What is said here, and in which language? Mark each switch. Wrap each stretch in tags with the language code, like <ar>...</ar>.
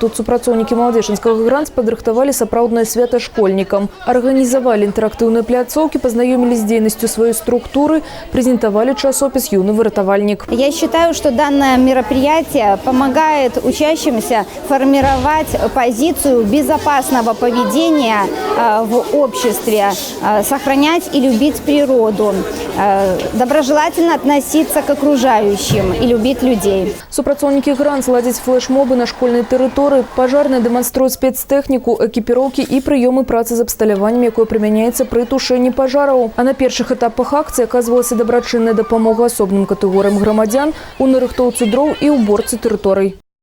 <be>Тут супрацоўнікі Маладзечынскага гранц падрыхтавалі сапраўднае свята школьнікам. Арганізавалі інтэрактыўныя пляцоўкі, пазнаёмілі з дзейнасцю сваёй структуры, прэзентавалі часопіс «Юный выратавальник».</be> <ru>Я считаю, что данное мероприятие помогает учащимся формировать позицию безопасного поведения в обществе, сохранять и любить природу, доброжелательно относиться к окружающим и любить людей.</ru> <be>Супрацоўнікі гранц ладзяць флешмобы на школьнай тэрыторыі, пажарныя дэманструюць спецтэхніку, экіпіроўкі і прыёмы працы з абсталяваннем, якое прымяняецца пры тушэнні пажараў. А на першых этапах акцыі аказвалася дабрачынная дапамога асобным катэгорыям грамадзян у нарыхтоўцы дроў і уборцы тэрыторый.</be>